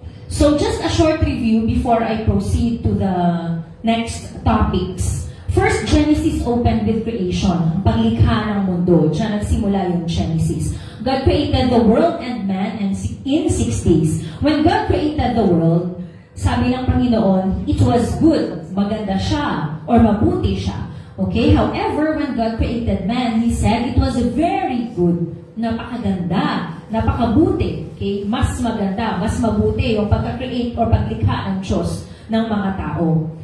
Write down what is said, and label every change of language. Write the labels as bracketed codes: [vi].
[en] So just a short review before I proceed to the next topics. First, Genesis opened with creation, [tl] ang paglikha ng mundo. Diyan nagsimula yung Genesis. [en] God created the world and man in 6 days. When God created the world, [tl] sabi ng Panginoon, [en] it was good. [tl] Maganda siya or mabuti siya. Okay? [en] However, when God created man, He said it was very good. [tl] Napakaganda. Napakabuti. Okay? Mas maganda, mas mabuti yung pagka-create or paglikha ng Diyos ng mga tao.